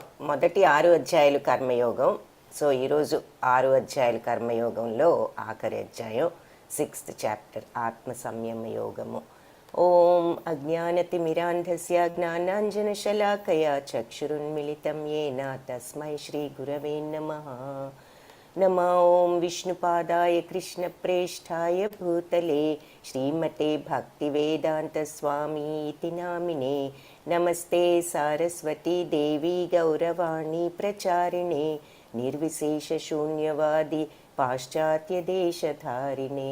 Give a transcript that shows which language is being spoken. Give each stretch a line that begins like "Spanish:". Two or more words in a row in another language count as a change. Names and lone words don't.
Telugu: మొదటి 6 అధ్యాయాలు కర్మయోగం. సో ఈరోజు 6 అధ్యాయాలు కర్మయోగంలో ఆఖరి అధ్యాయం 6th చాప్టర్ ఆత్మ సంయమ యోగము.
Sanskrit: ఓం అజ్ఞానతిమిరాంధస్య జ్ఞానాంజనశలాకయా చక్షురున్మిళితం येन తస్మై శ్రీ గురవే నమః. नमो ओं विष्णुपादाय कृष्णप्रेष्ठाय भूतले श्रीमते भक्तिवेदान्तस्वामीति नामिने नमस्ते सारस्वती देवी गौरवाणी प्रचारिणे निर्विशेषशून्यवादी पाश्चात्यदेशधारिणे